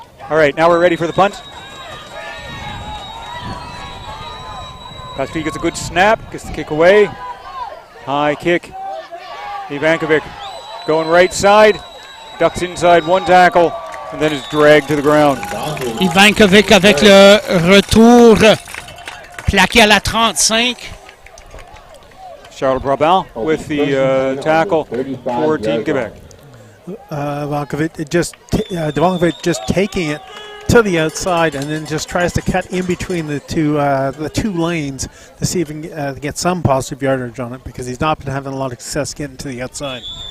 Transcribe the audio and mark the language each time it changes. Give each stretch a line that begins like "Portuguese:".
English: All right, now we're ready for the punt. Paspi gets a good snap, gets the kick away. High kick. Ivankovic going right side, ducks inside one tackle, and then is dragged to the ground.
French: Ivankovic avec le retour plaqué à la 35.
English: Charles Brabant with the tackle for Team Quebec. Ivankovic just taking it to the outside and then just tries to cut in between the two lanes to see if he can get some positive yardage on it, because he's not been having a lot of success getting to the outside.